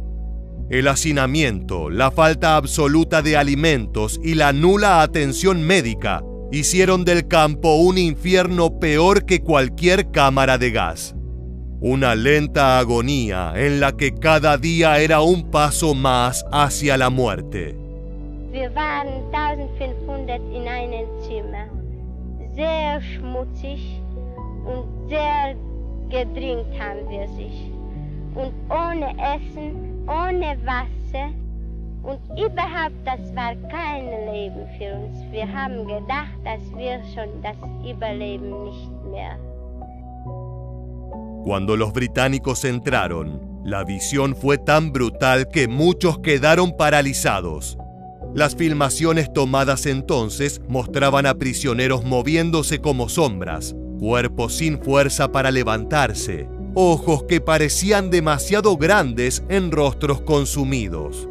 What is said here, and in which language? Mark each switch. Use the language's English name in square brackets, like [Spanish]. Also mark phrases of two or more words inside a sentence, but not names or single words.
[Spanish] El hacinamiento, la falta absoluta de alimentos y la nula atención médica hicieron del campo un infierno peor que cualquier cámara de gas. Una lenta agonía en la que cada día era un paso más hacia la muerte. [German] Wir waren 1500 in einem Zimmer, sehr schmutzig und sehr gedrängt haben wir sich. Und ohne Essen, ohne Wasser und überhaupt, das war kein Leben für uns. Wir haben gedacht, dass wir schon das Überleben nicht mehr. [Spanish] Cuando los británicos entraron, la visión fue tan brutal que muchos quedaron paralizados. Las filmaciones tomadas entonces mostraban a prisioneros moviéndose como sombras, cuerpos sin fuerza para levantarse, ojos que parecían demasiado grandes en rostros consumidos.